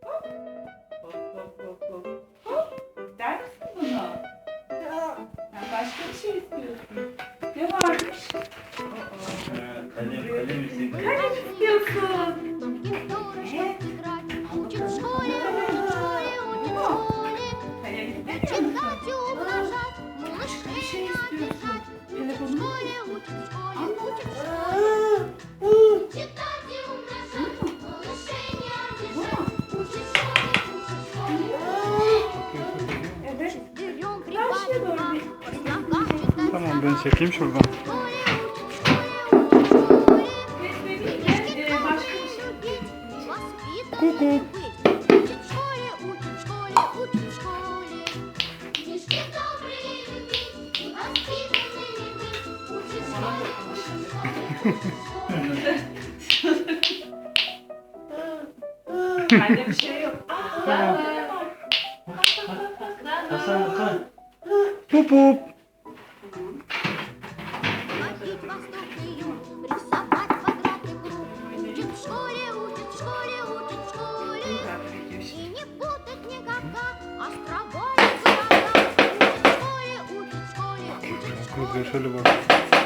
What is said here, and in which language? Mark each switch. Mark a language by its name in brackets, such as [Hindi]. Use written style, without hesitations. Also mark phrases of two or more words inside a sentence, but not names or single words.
[Turkish] Hop hop hop hop. Hop. İster misin bunu? Sen başka bir şey istiyorsun. Ne varmış? Kalem istedim. Kalem istiyorsun. [Russian] Учит в школе, учит в школе, учит в школе. [Turkish] Kalem istemiyor [Russian] Читать [Turkish] musun? [Russian] и умножать, [Turkish] Başka bir [Russian] малышей [Turkish] şey istiyorsun. [Russian] написать. [Turkish] Telefonunu [Russian] Учит в школе, учит в школе. Читать и умножать, малышей не [Turkish] Bu [Russian] обижать. [Turkish] mu? [Russian] Учит в школе, учит в школе. [Turkish] Evet. [Russian] Берем [Turkish] Karşıya doğru [Russian] припадка, [Turkish] bir [Russian] в ногах читать [Turkish] Tamam ben çekeyim şuradan. [Russian] в школе, учит в школе, учит в школе. [Turkish] Besbelliyle başka bir şey. [Russian] Воспитанными быть. Учит в школе, учит в школе, учит в школе. Книжки добрые любить и воспитанными быть. Учит в школе, учит в школе. [Turkish] Bende bir şey yok. Aa, Hasan Hasan. Pup pup. [Russian] Ходить в восток и юг, рисовать квадрат и круг. Учит в школе, учит в школе, учит в школе. И не путать никогда острова и города. Учит в школе, учит в школе, учит в школе. [Turkish] Şöyle bak.